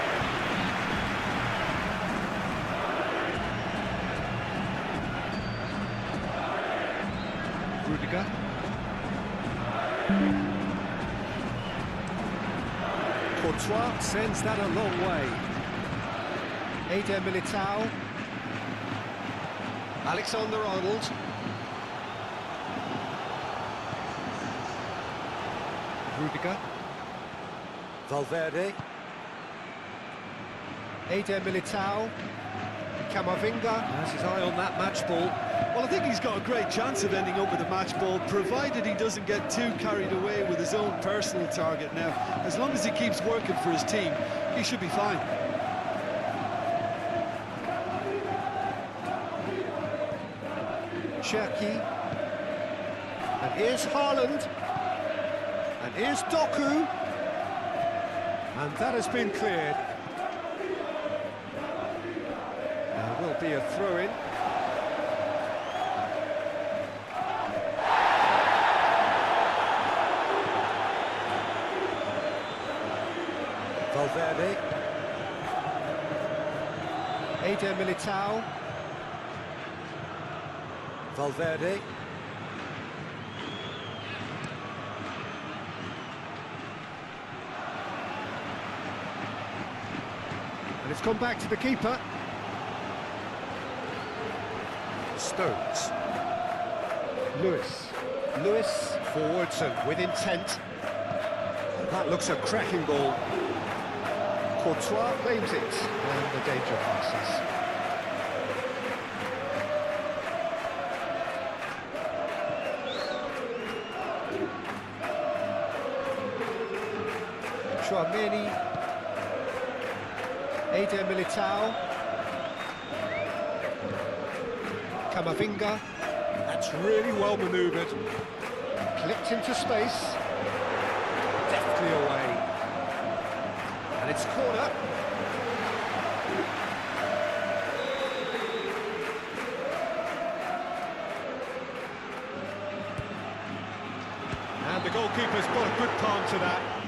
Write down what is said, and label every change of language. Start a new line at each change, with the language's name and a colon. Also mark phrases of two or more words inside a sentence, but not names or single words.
English: Rudiger. Courtois sends that a long way. Eder Militao. Alexander-Arnold. Rudiger. Valverde. Eder Militao. Camavinga has his eye on that match ball. Well, I think he's got a great chance of ending up with a match ball, provided he doesn't get too carried away with his own personal target now. As long as he keeps working for his team, he should be fine. Cherki. And here's Haaland. And here's Doku. And that has been cleared. There will be a throw-in. Valverde. Eder Militao. Valverde. And it's gone back to the keeper. Stones. Lewis forwards and with intent. That looks a cracking ball. Courtois claims it, and the danger passes. Tchouameni. Eder Militao. Camavinga. That's really well manoeuvred. Clipped into space. Deftly away. And it's corner. And the goalkeeper's got a good palm to that.